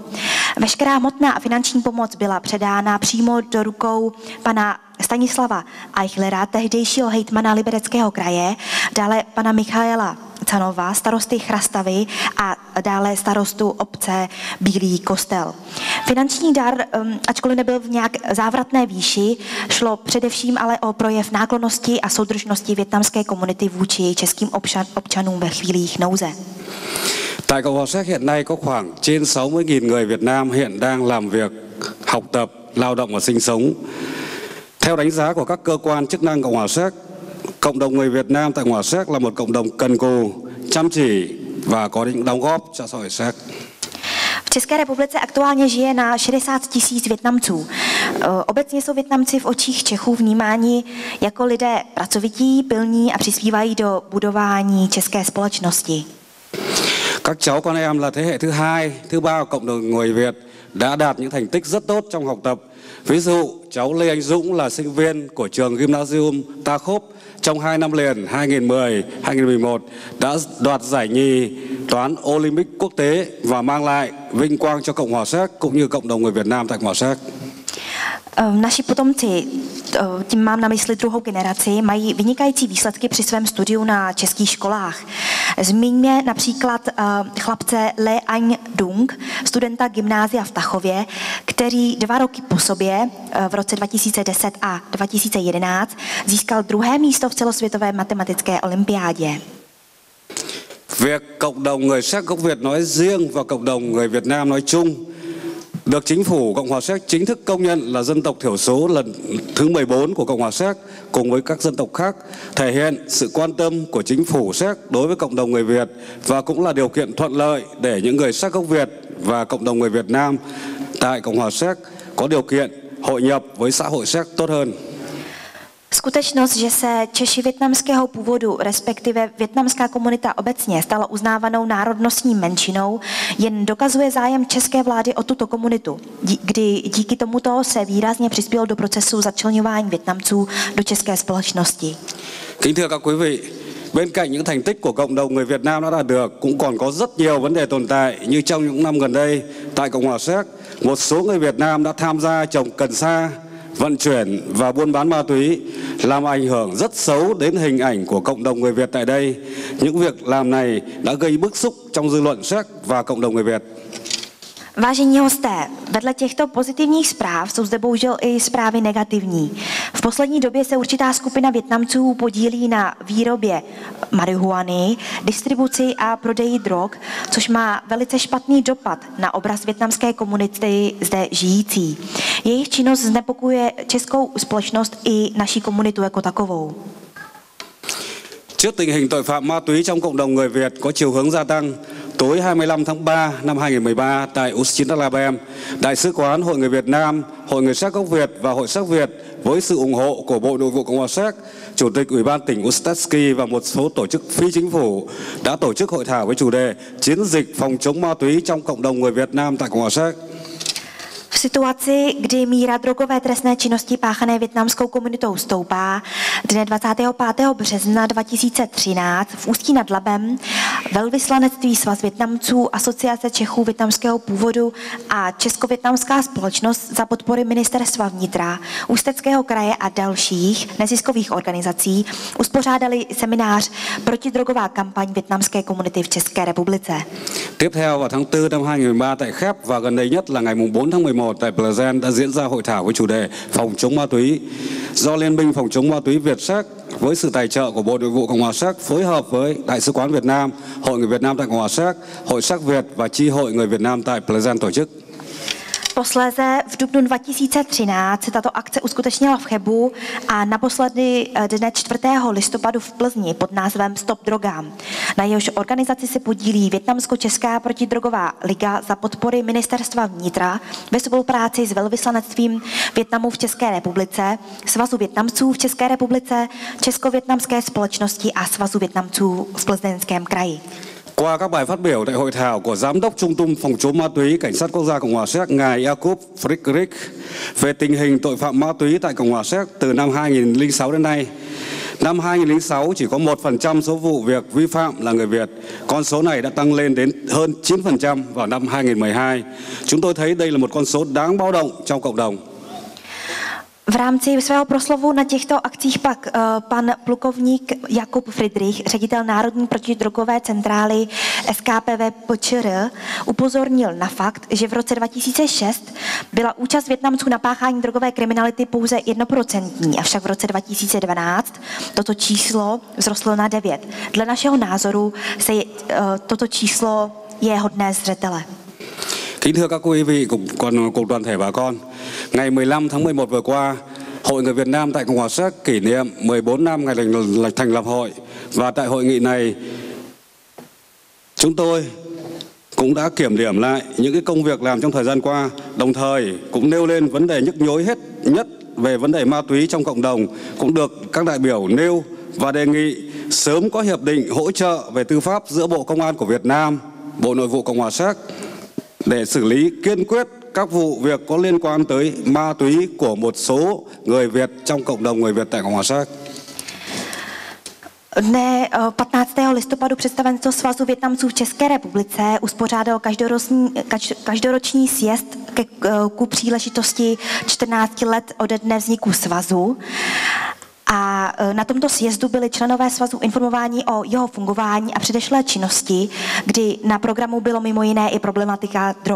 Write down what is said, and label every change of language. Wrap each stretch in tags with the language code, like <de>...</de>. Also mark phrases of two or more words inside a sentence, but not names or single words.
<cs>Veškerá hmotná a finanční pomoc byla předána přímo do rukou pana Stanislava Eichlera, tehdejšího hejtmana Libereckého kraje, dále pana Michaela Canova, starosty Chrastavy a dále starostu obce Bílý Kostel. Finanční dar, ačkoliv nebyl v nějak závratné výši, šlo především ale o projev náklonnosti a soudržnosti vietnamské komunity vůči českým občanům ve chvílích nouze.</cs> <vi>Tại Cộng hòa Séc hiện nay có khoảng trên 60.000 người Việt Nam hiện đang làm việc, học tập, lao động và sinh sống. Theo đánh giá của các cơ quan chức năng Cộng hòa Séc, cộng đồng người Việt Nam tại Cộng hòa Séc là một cộng đồng cần cù, chăm chỉ và có những đóng góp cho xã hội Séc.</vi> <cs>V České republice aktuálně žije na 60 000 Vietnamců. Obecně jsou Vietnamci v očích Čechů vnímáni jako lidé pracovití, pilní a přispívají do budování české společnosti.</cs> <vi>Các cháu con em là thế hệ thứ hai, thứ ba của cộng đồng người Việt đã đạt những thành tích rất tốt trong học tập. Ví dụ, cháu Lê Anh Dũng là sinh viên của trường Gymnasium Ta Khốp trong 2 năm liền 2010-2011 đã đoạt giải nhì toán Olympic quốc tế và mang lại vinh quang cho Cộng hòa Séc cũng như cộng đồng người Việt Nam tại Cộng hòa Séc.</vi> <cs>Naši potomci, tím mám na mysli druhou generaci, mají vynikající výsledky při svém studiu na českých školách. Zmíňme například chlapce Lê Anh Dung, studenta gymnázia v Tachově, který 2 roky po sobě v roce 2010 a 2011 získal 2. místo v celosvětové matematické olympiádě.</cs> <vi>Việc cộng đồng người Séc gốc Việt nói riêng và cộng đồng người Việt Nam nói chung được chính phủ Cộng hòa Séc chính thức công nhận là dân tộc thiểu số lần thứ 14 của Cộng hòa Séc cùng với các dân tộc khác, thể hiện sự quan tâm của chính phủ Séc đối với cộng đồng người Việt và cũng là điều kiện thuận lợi để những người Séc gốc Việt và cộng đồng người Việt Nam tại Cộng hòa Séc có điều kiện hội nhập với xã hội Séc tốt hơn.</vi> <cs>Skutečnost, že se Češi vietnamského původu, respektive vietnamská komunita obecně, stala uznávanou národnostní menšinou, jen dokazuje zájem české vlády o tuto komunitu, kdy díky tomuto se výrazně přispělo do procesu začleňování Vietnamců do české společnosti.</cs> <vi>Kính thưa các quý vị, bên cạnh những thành tích của cộng đồng người Việt Nam đã đạt được, cũng còn có rất nhiều vấn đề tồn tại như trong những năm gần đây tại Cộng hòa Séc, một số người Việt Nam đã tham gia trồng cần sa, vận chuyển và buôn bán ma túy, làm ảnh hưởng rất xấu đến hình ảnh của cộng đồng người Việt tại đây. Những việc làm này đã gây bức xúc trong dư luận Séc và cộng đồng người Việt.</vi> <cs>Vážení hosté, vedle těchto pozitivních zpráv jsou zde bohužel i zprávy negativní. V poslední době se určitá skupina Vietnamců podílí na výrobě marihuany, distribuci a prodeji drog, což má velice špatný dopad na obraz vietnamské komunity zde žijící. Jejich činnost znepokojuje českou společnost i naší komunitu jako takovou.</cs> <vi>Trước tình hình tội phạm ma túy trong cộng đồng người Việt có chiều hướng gia tăng, tối 25 tháng 3 năm 2013 tại Uchinalabem, Đại sứ quán Hội người Việt Nam, Hội người Séc gốc Việt và Hội Séc Việt với sự ủng hộ của Bộ Nội vụ Cộng hòa Séc, Chủ tịch Ủy ban tỉnh Ústecki và một số tổ chức phi chính phủ đã tổ chức hội thảo với chủ đề Chiến dịch phòng chống ma túy trong cộng đồng người Việt Nam tại Cộng hòa Séc.</vi> <cs>V V situaci, kdy míra drogové trestné činnosti páchané vietnamskou komunitou stoupá, dne 25. března 2013 v Ústí nad Labem velvyslanectví Svaz Vietnamců, Asociace Čechů vietnamského původu a Česko-vietnamská společnost za podpory Ministerstva vnitra, Ústeckého kraje a dalších neziskových organizací uspořádali seminář Protidrogová kampaň vietnamské komunity v České republice.</cs> <vi>Tiếp theo vào tháng 4 năm 2013 tại Khép và gần đây nhất là ngày 4 tháng 11 tại Pleasant đã diễn ra hội thảo với chủ đề phòng chống ma túy do Liên minh phòng chống ma túy Việt Séc với sự tài trợ của Bộ Nội vụ Cộng hòa Séc phối hợp với Đại sứ quán Việt Nam, Hội người Việt Nam tại Cộng hòa Séc, Hội Séc Việt và Chi hội người Việt Nam tại Pleasant tổ chức.</vi> <cs>Posléze v dubnu 2013 se tato akce uskutečnila v Chebu a naposledy dne 4. listopadu v Plzni pod názvem Stop drogám. Na jehož organizaci se podílí Vietnamsko-Česká protidrogová liga za podpory Ministerstva vnitra ve spolupráci s velvyslanectvím Vietnamu v České republice, Svazu Vietnamců v České republice, Česko-vietnamské společnosti a Svazu Vietnamců v Plzeňském kraji.</cs> <vi>Qua các bài phát biểu tại hội thảo của Giám đốc Trung tâm Phòng chống ma túy Cảnh sát Quốc gia Cộng hòa Séc ngài Jakub Friedrich về tình hình tội phạm ma túy tại Cộng hòa Séc từ năm 2006 đến nay. Năm 2006 chỉ có 1% số vụ việc vi phạm là người Việt. Con số này đã tăng lên đến hơn 9% vào năm 2012. Chúng tôi thấy đây là một con số đáng báo động trong cộng đồng.</vi> <cs>V rámci svého proslovu na těchto akcích pak pan plukovník Jakub Friedrich, ředitel Národní protidrogové centrály SKPV PČR, upozornil na fakt, že v roce 2006 byla účast Vietnamců na páchání drogové kriminality pouze 1%, avšak v roce 2012 toto číslo vzrostlo na 9%. Dle našeho názoru toto číslo je hodné zřetele.</cs> <vi>Kính thưa các quý vị cùng toàn thể bà con, ngày 15 tháng 11 vừa qua, Hội người Việt Nam tại Cộng hòa Séc kỷ niệm 14 năm ngày thành lập hội và tại hội nghị này chúng tôi cũng đã kiểm điểm lại những cái công việc làm trong thời gian qua, đồng thời cũng nêu lên vấn đề nhức nhối nhất về vấn đề ma túy trong cộng đồng cũng được các đại biểu nêu và đề nghị sớm có hiệp định hỗ trợ về tư pháp giữa Bộ Công an của Việt Nam, Bộ Nội vụ Cộng hòa Séc để xử lý kiên quyết các vụ việc có liên quan tới ma túy của một số người Việt trong cộng đồng người Việt tại Cộng hòa Séc.</vi> <cs>Dne 15. listopadu představenstvo Svazu Vietnamců v České republice uspořádalo každoroční sjezd ku příležitosti 14 let ode dne vzniku svazu. A na tomto sjezdu byli členové svazu informováni o jeho fungování a předešlé činnosti, kdy na programu bylo mimo jiné i problematika drog.</cs>